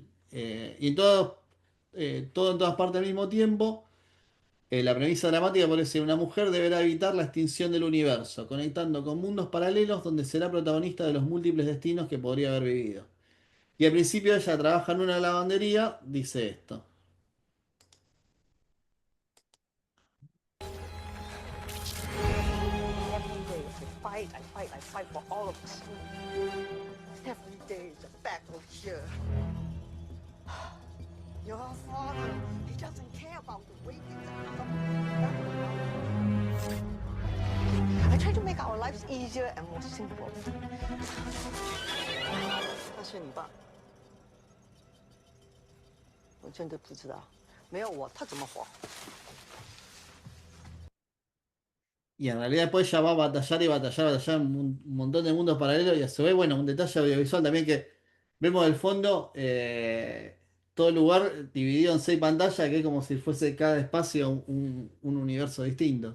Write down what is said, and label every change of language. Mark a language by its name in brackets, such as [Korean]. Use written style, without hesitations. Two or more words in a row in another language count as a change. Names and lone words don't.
[Spanish] Y todo en todas partes al mismo tiempo. La premisa dramática puede ser: una mujer deberá evitar la extinción del universo, conectando con mundos paralelos donde será protagonista de los múltiples destinos que podría haber vivido. Y al principio ella trabaja en una lavandería, dice esto. [English] I fight for all of us. Every day is a battle here. Your father, he doesn't care about the way things are. I try to make our lives easier and more simple. [Chinese] 他是你爸，我真的不知道，没有我他怎么活？ [Spanish] Y en realidad después ella va a batallar y batallar en un montón de mundos paralelos. Y a su vez, bueno, un detalle audiovisual también que vemos del fondo, todo el lugar dividido en 6 pantallas, que es como si fuese cada espacio un universo distinto.